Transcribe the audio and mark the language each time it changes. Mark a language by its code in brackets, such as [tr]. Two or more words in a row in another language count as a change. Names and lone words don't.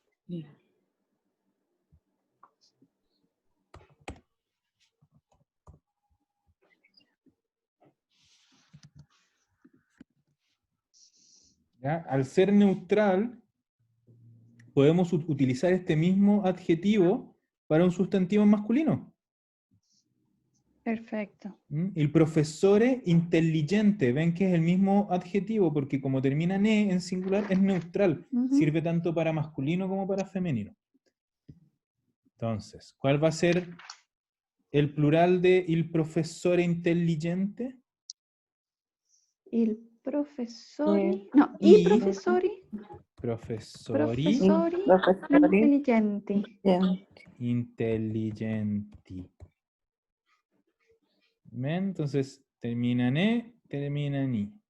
[es] ¿Ya? Al ser neutral, podemos utilizar este mismo adjetivo para un sustantivo masculino. Perfecto. [it] El profesore intelligente, [es] ven que es el mismo adjetivo porque como termina en E en singular es neutral, sirve tanto para masculino como para femenino. Entonces, ¿cuál va a ser el plural de [it] il professore intelligente? Il professori. [es] Sí. No, Y [it] i professori. professori Profesori Intelligenti. intelligenti. [es] ¿Ven? Entonces, termina en E, termina en I.